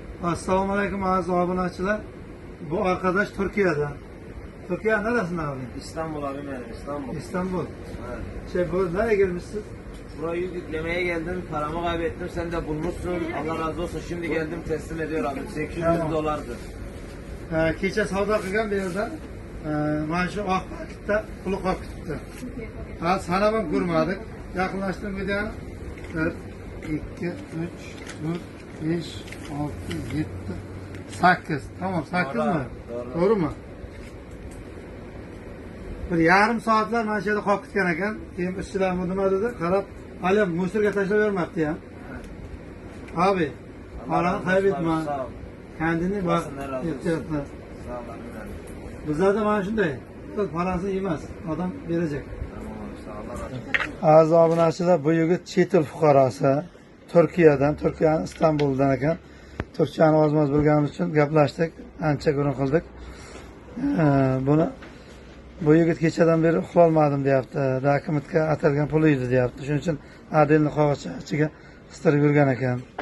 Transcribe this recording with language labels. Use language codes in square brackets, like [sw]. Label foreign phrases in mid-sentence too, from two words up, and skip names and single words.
[ar] السلام عليكم [uz] aziz obunachilar. [tr] Bu arkadaş Türkiye'den. Türkiye neresinden abi? İstanbul abi benim, İstanbul. İstanbul. Evet. Bu nereye gelmişsin? Burayı yüklemeye geldim, paramı kaybettim, sen de bulmuşsun. Allah razı olsun, şimdi geldim teslim ediyor abi. 800 Tamam. dolardı. [uz] Kecha savdo qilgan bu yerda. Mana shu oq paketda puli qolib ketibdi. Ha, sanab ham ko'rmadik. Yaqinlashtirib videoni. 1, 2, 3, 4, 5, 6, 7, 8. [tr] Tamam, 8 Doğru, mi? doğru. Doğru mu? [uz] Bir yarım saatlar mana shu yerda qolib ketgan ekan. Keyin ishchilar nima dedi? Qarab, hali musirga tashlab bermabdi ham. [tr] Abi, paranı kaybetme. Sağ ol. Kendini bak. Olsun, ne razı olsun. [uz] Ehtiyatla. [tr] Sağ ol abi benim. [uz] Bizlerde mana shunday. [tr] Parasını yemez. Adam verecek. Tamam abi, sağ ol, Allah razı olsun. [uz] Aziz obunachilar, bu yigit chet el fuqarosi. Turkiyaning Istanbuldan ekan. Turkchani ozmoz bilganimiz uchun gaplashdik, ancha gurung qildik. Bu yigit kechadan beri uxlolmadim deyapti. Dokumentga atalgan pul edi deyapti. Shuning uchun adelni qog'ozcha ichiga qistirib yurgan ekan.